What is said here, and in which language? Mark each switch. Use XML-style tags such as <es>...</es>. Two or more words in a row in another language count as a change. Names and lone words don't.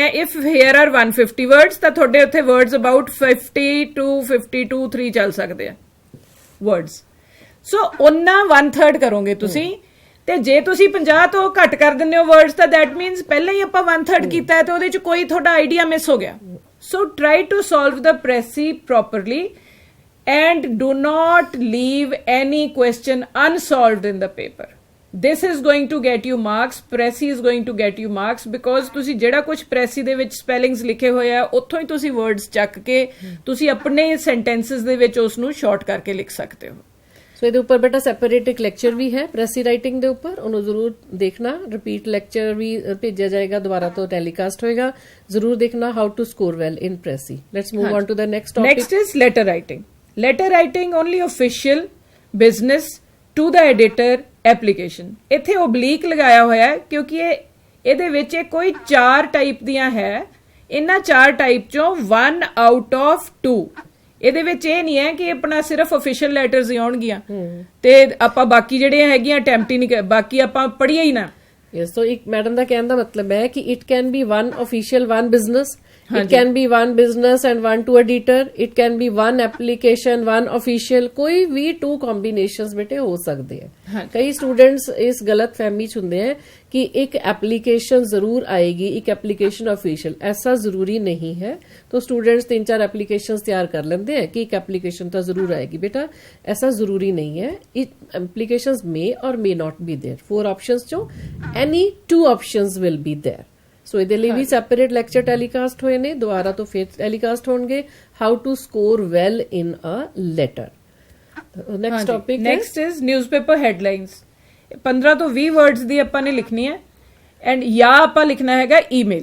<en>If here are</en> <pa>150 ਵਰਡਸ ਤਾਂ ਤੁਹਾਡੇ ਉੱਥੇ</pa> <en>words about 50 to 52 3</en> <pa>ਚੱਲ ਸਕਦੇ ਆ ਵਰਡਸ। ਸੋ ਉਹਨਾਂ 1/3 ਕਰੋਗੇ ਤੁਸੀਂ, ਤੇ ਜੇ ਤੁਸੀਂ 50 ਤੋਂ ਘੱਟ ਕਰ ਦਿੰਦੇ ਹੋ ਵਰਡਸ ਤਾਂ</pa> <en>that means</en> <pa>ਪਹਿਲਾਂ ਹੀ ਆਪਾਂ 1/3 ਕੀਤਾ ਹੈ ਤੇ ਉਹਦੇ ਚ ਕੋਈ ਤੁਹਾਡਾ</pa> <en>idea miss</en> <pa>ਹੋ ਗਿਆ।</pa> <en>So try to solve the precis properly and do not leave any question unsolved in the paper. This is going to get you marks. Pressy is going to get you marks because</en> <pa>ਤੁਸੀਂ ਜਿਹੜਾ ਕੁਝ ਪ੍ਰੈਸੀ ਦੇ ਵਿੱਚ ਸਪੈਲਿੰਗਸ ਲਿਖੇ ਹੋਏ ਆ ਉੱਥੋਂ ਹੀ ਤੁਸੀਂ ਵਰਡਸ ਚੱਕ ਕੇ ਤੁਸੀਂ ਆਪਣੇ ਸੈਂਟੈਂਸਸ ਦੇ ਵਿੱਚ ਉਸ ਨੂੰ ਸ਼ਾਰਟ ਕਰਕੇ ਲਿਖ ਸਕਦੇ ਹੋ। ਸੋ ਇਹਦੇ ਉੱਪਰ ਬੇਟਾ ਸੈਪਰੇਟ ਇੱਕ ਲੈਕਚਰ ਵੀ ਹੈ</pa> <en>precis writing</en> <pa>ਦੇ ਉੱਪਰ, ਉਹਨੂੰ ਜ਼ਰੂਰ ਦੇਖਣਾ।</pa> <en>Repeat lecture</en> <pa>ਵੀ ਭੇਜਿਆ ਜਾਏਗਾ, ਦੁਬਾਰਾ ਤੋਂ ਟੈਲੀਕਾਸਟ ਹੋਏਗਾ, ਜ਼ਰੂਰ ਦੇਖਣਾ</pa> <en>how to score well in precis. Let's move on to the next topic. Next is letter writing. Letter writing only official, business, to the editor, application.</en> <pa>ਇੱਥੇ oblique ਲਗਾਇਆ ਹੋਇਆ ਹੈ ਕਿਉਂਕਿ ਇਹਦੇ ਵਿੱਚ ਕੋਈ 4 ਟਾਈਪ ਦੀਆਂ ਹੈ। ਇਹਨਾਂ 4 ਟਾਈਪ ਚੋਂ 1</pa> <en>out of 2।</en> <pa>ਇਹਦੇ ਵਿੱਚ ਇਹ ਨਹੀਂ ਹੈ ਕਿ ਆਪਣਾ ਸਿਰਫ</pa> <en>official letters</en> <pa>ਹੀ ਆਉਣਗੀਆਂ ਤੇ ਆਪਾਂ ਬਾਕੀ ਜਿਹੜੇ ਹੈਗੀਆਂ ਅਟੈਂਪਟ ਹੀ ਨਹੀਂ, ਬਾਕੀ ਆਪਾਂ ਪੜ੍ਹੀਏ ਹੀ ਨਾ।</pa> <en>Yes, so</en> <pa>ਇੱਕ ਮੈਡਮ ਦਾ ਕਹਿਣ ਦਾ ਮਤਲਬ ਹੈ ਕਿ</pa> <en>it can be one official, one business. It can be one business and one to editor. It can be one application, one official.</en> <pa>ਕੋਈ ਵੀ</pa> <en>two combinations</en> <pa>ਬੇਟੇ ਹੋ ਸਕਦੇ ਹੈ. ਕਈ students ਇਸ ਗਲਤ ਫਹਿਮੀ ਚ ਹੁੰਦੇ</pa> <hi>हैं कि एक एप्लीकेशन जरूर आएगी, एक एप्लीकेशन ऑफिशियल. ऐसा जरूरी नहीं है. तो स्टूडेंट्स 3-4 एप्लीकेशंस तैयार कर लेते हैं कि एक एप्लीकेशन तो जरूर आएगी. बेटा ऐसा जरूरी नहीं है.</hi> <en>Applications may or may not be there. 4 options ਚੋ any 2 options will be there.</en> <pa>सो ਇਹਦੇ ਲਈ ਵੀ</pa> <en>separate lecture telecast</en> <pa>ਹੋਏ ਨੇ. ਦੁਬਾਰਾ ਤੋਂ ਫਿਰ ਟੈਲੀਕਾਸਟ ਹੋਣਗੇ.</pa> <en>How to score well in a letter. Next topic Next is newspaper headlines.</en> <pa>15 ਤੋਂ 20 ਵਰਡਸ ਦੀ ਆਪਾਂ ਨੇ ਲਿਖਣੀ ਹੈ ਐਂਡ ਜਾਂ ਆਪਾਂ ਲਿਖਣਾ ਹੈਗਾ ਈਮੇਲ.</pa>